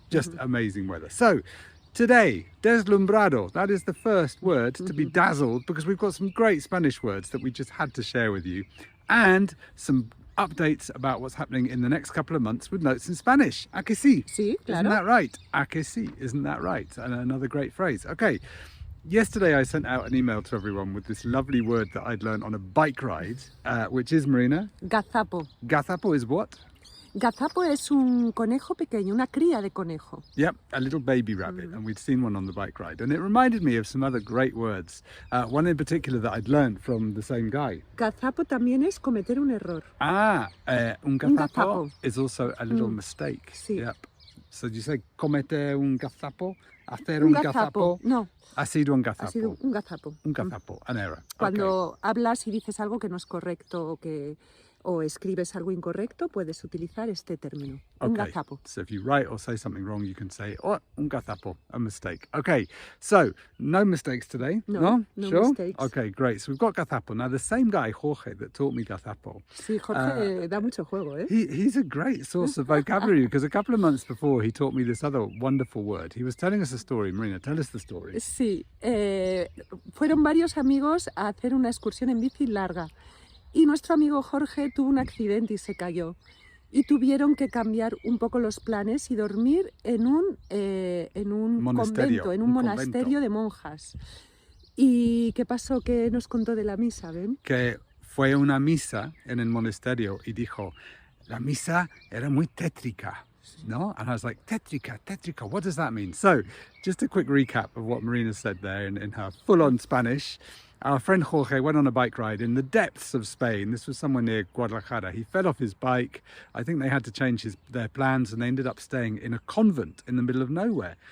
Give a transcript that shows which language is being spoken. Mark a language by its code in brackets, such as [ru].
[en] Just amazing weather. So today, deslumbrado, that is the first word, to be dazzled, because we've got some great Spanish words that we just had to share with you, and some updates about what's happening in the next couple of months with notes in Spanish. [es] ¿A que sí? Sí, claro. [en] Isn't that right? ¿A que sí? Isn't that right? And another great phrase. Okay. Yesterday I sent out an email to everyone with this lovely word that I'd learned on a bike ride, which is, Marina? [es] Gazapo. [en] Gazapo is what? [es] Gazapo es un conejo pequeño, una cría de conejo. [en] Yep, a little baby rabbit, and we'd seen one on the bike ride. And it reminded me of some other great words, one in particular that I'd learned from the same guy. [es] Gazapo también es cometer un error. [en] Un gazapo is also a little mistake. [es] Sí. [en] Yep. So do you say cometer un gazapo? Hacer un gazapo? [es] No. Ha sido un gazapo. Ha sido un gazapo. [en] Un gazapo, an error. [es] Cuando hablas y dices algo que no es correcto o escribes algo incorrecto, puedes utilizar este término. Un gazapo. [en] So if you write or say something wrong, you can say, oh, un gazapo, a mistake. Okay, so no mistakes today? No sure? mistakes. Okay, great. So we've got gazapo. Now, the same guy, Jorge, that taught me gazapo. [es] Sí, Jorge da mucho juego, ¿eh? [en] He's a great source of vocabulary because a couple of months before he taught me this other wonderful word. He was telling us a story. Marina, tell us the story. [es] Sí, fueron varios amigos a hacer una excursión en bici larga y nuestro amigo Jorge tuvo un accidente y se cayó y tuvieron que cambiar un poco los planes y dormir en un convento, en un monasterio de monjas. ¿Y qué pasó? ¿Qué nos contó de la misa, Ben? Que fue una misa en el monasterio y dijo, la misa era muy tétrica. No? [en] And I was like, tétrica, tétrica, what does that mean? So, just a quick recap of what Marina said there in her full-on Spanish. Our friend Jorge went on a bike ride in the depths of Spain. This was somewhere near Guadalajara. He fell off his bike. I think they had to change their plans and they ended up staying in a convent in the middle of nowhere.